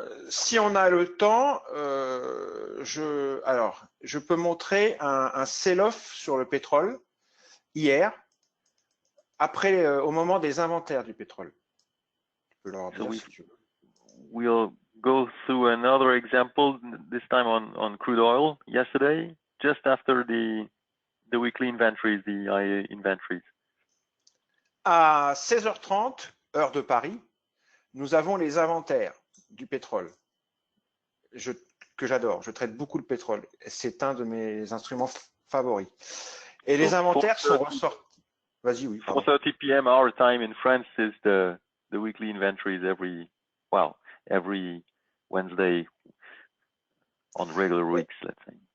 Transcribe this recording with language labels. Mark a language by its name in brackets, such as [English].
[French] Si on a le temps, je peux montrer un sell-off sur le pétrole hier, après, au moment des inventaires du pétrole. Tu peux leur dire si tu veux. [English] We'll go through another example, this time on crude oil yesterday, just after the weekly inventories, the IEA inventories. [French] À 16h30, heure de Paris, nous avons les inventaires du pétrole que j'adore. Je traite beaucoup le pétrole. C'est un de mes instruments favoris. Et les inventaires sont ressortis. Vas-y, oui. [English] 4:30 p.m. our time in France is the weekly inventories every Wednesday on regular weeks, let's say.